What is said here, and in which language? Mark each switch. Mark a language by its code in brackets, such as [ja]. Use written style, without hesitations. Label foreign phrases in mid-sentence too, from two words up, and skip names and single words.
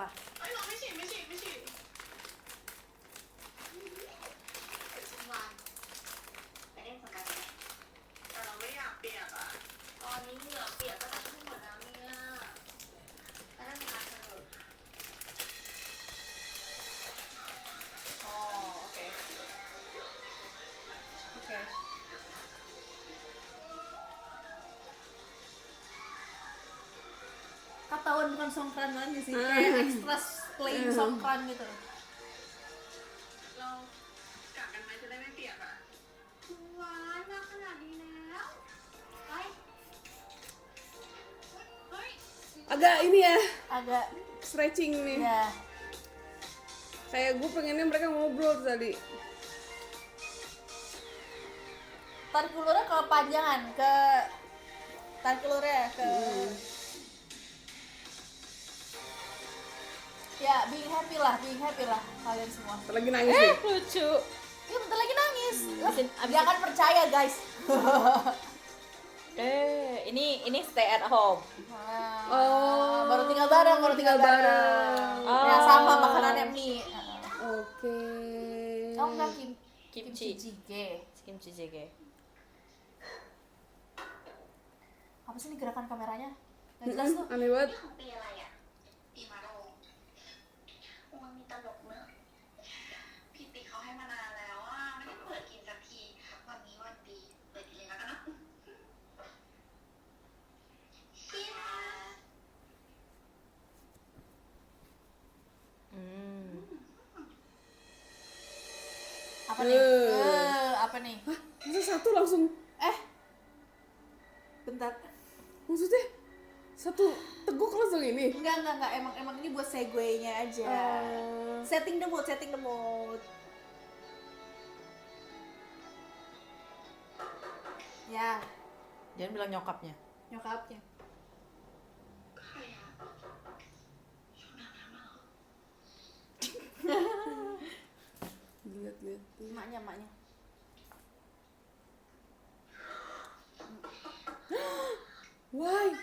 [th] เอ้ยเราไม่ฉีดไม่ฉีดไม่ฉีดเดี๋ยวสักวันไปเล่นสงกรานต์ไหมแต่เราไม่อยากเปียกอ่ะตอนนี้เหงื่อเปียกก็จะขึ้นหมดแล้วเนี่ยไปเล่นสงกรานต์กันเถอะ อ๋อโอเคโอเค [id] ketahuan bukan songkran lagi sih kayak [en] extra plain [id] songkran gitu [th] เรากลับกันไหมจะได้ไม่เปียกอ่ะหวานมาขนาดนี้แล้วไปเฮ้ย [id] Agak ini ya, agak stretching nih. ya Kayak gue pengennya mereka ngobrol tadi. tarik ulurnya kepanjangan ke tarik ulurnya ke ya [en] being happy [id] lah kalian semua Lagi nangis nih. Lucu. ya bentar lagi nangis Abis- jangan percaya guys Ini [en] stay at home. [id] Oh, baru tinggal bareng ya sama makanannya mie Oke. oh enggak Kimchi. jjigae Kimchi jjigae. apa sih ini gerakan kameranya nggak jelas tuh Aneh banget. [th] ของปีอะไรอ่ะปีมะโรงมันมีตลกเนอะพี่ติ๊กเขาให้มานานแล้วอ่ะไม่ได้เปิดกินสักทีวันนี้วันดีเปิดกินแล้วกันนะเชียร์ [id] apa nih apa nih Masa satu langsung, bentar maksudnya satu teguk langsung ini. enggak emang ini buat segue-nya aja [en] setting the mood [id] ya Jangan bilang nyokapnya. nyokapnya [th] ใครอ่ะชวนน้ำมาเหรอ [id] Lihat. emaknya [en] Why?